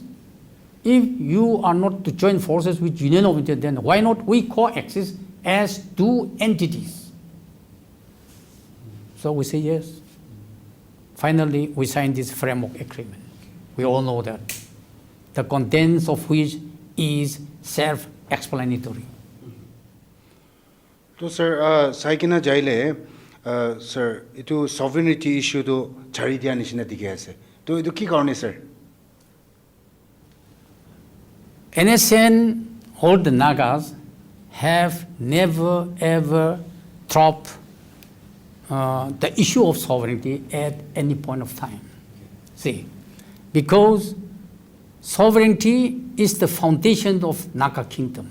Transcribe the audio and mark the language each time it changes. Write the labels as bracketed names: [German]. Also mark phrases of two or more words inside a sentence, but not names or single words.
[English] If you are not to join forces with Union of India, then why not we coexist as two entities? So we say yes. Finally, we signed this framework agreement. We all know that. The contents of which is self-explanatory. So sir, [Naga Pidgin] saigina jaile sir, itu [English] sovereignty issue [Naga Pidgin] do chari dia nishina dikhe ase. To itu ki karone sir? [English] NSCN, all the Nagas have never ever dropped the issue of sovereignty at any point of time. See, because sovereignty is the foundation of Naga kingdom.